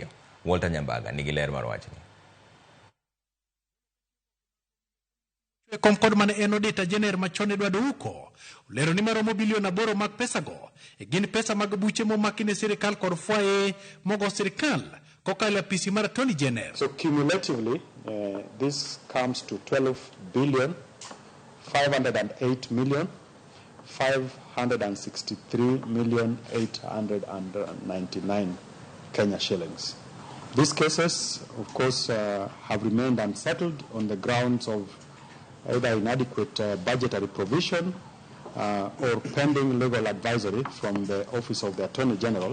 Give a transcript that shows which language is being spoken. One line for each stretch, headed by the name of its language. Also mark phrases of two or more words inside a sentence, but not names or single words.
Luo (Kenya and Tanzania): Walter Nyambaga nigi ler mar wachni. Kom kod mane en
English: Auditor General
Luo (Kenya and Tanzania): machon Edward Ouko olero ni maromo bilion 8 mag pesago gin pesa mag buche momaki ne sirkal kod fwaye mogo sirkal kokalo apisi mar
English: Attorney General. So cumulatively this comes to 12 billion 508 million 563 million 899 Kenya shillings. These cases, of course, have remained unsettled on the grounds of either inadequate budgetary provision or pending legal advisory from the Office of the Attorney General.